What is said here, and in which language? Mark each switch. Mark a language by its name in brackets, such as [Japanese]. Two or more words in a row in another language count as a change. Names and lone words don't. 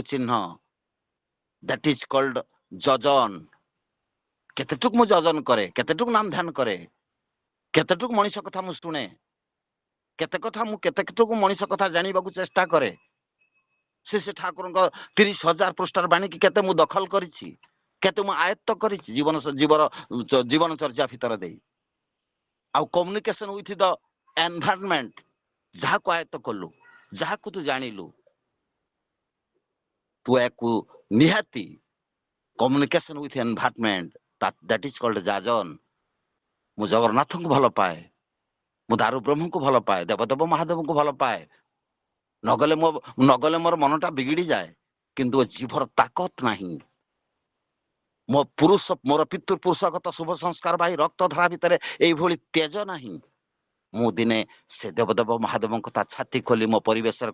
[Odia] ଚିହ୍ନ [English] that is called [Odia] ଯଜନ କେତେଟୁକୁ ମୁଁ ଯଜନ କରେ କେତେଟୁକୁ ନାମ ଧ୍ୟାନ କରେ କେତେଟୁକୁ ମଣିଷ କଥା ମୁଁ ଶୁଣେ କେତେଟୁକୁ ମଣିଷ କଥା ଜାଣିବାକୁ ଚେଷ୍ଟା କରେ ସେ ଠାକୁରଙ୍କ 30,000 ପୃଷ୍ଠାର ବାଣୀକି କେତେ ମୁଁ ଦଖଲ କରିଛି କେତେ ମୁଁ ଆୟତ୍ତ କରିଛି ଜୀବନଚର୍ଯ୍ୟା ଭିତରେ ଦେଇ ଆଉ [English] communication with the environment [Odia] ଯାହାକୁ ଆୟତ୍ତ କଲୁ ଯାହାକୁ ତୁ ଜାଣିଲୁ ତୁ ୟାକୁ ନିହାତି [English] communication with environment that is called [Odia] ଯାଜନ ମୁଁ ଜଗନ୍ନାଥଙ୍କୁ ଭଲ ପାଏ ମୁଁ ଦାରୁ ବ୍ରହ୍ମଙ୍କୁ ଭଲ ପାଏ ଦେବଦେବ ମହାଦେବଙ୍କୁ ଭଲ ପାଏ ନଗଲେ ମୋର ମନଟା ବିଗିଡ଼ି ଯାଏ କିନ୍ତୁ ଜୀବର ତାକତ ନାହିଁ ମୋର ପିତୃପୁରୁଷଗତ ଶୁଭ ସଂସ୍କାର ଭାଇ ରକ୍ତଧାରା ଭିତରେ ଏଇଭଳି ତେଜ ନାହିଁ ମୁଁ ଦିନେ ସେ ଦେବଦେବ ମହାଦେବଙ୍କ କଥା ଛାତି ଖୋଲି ମୋ ପରିବେଶରେ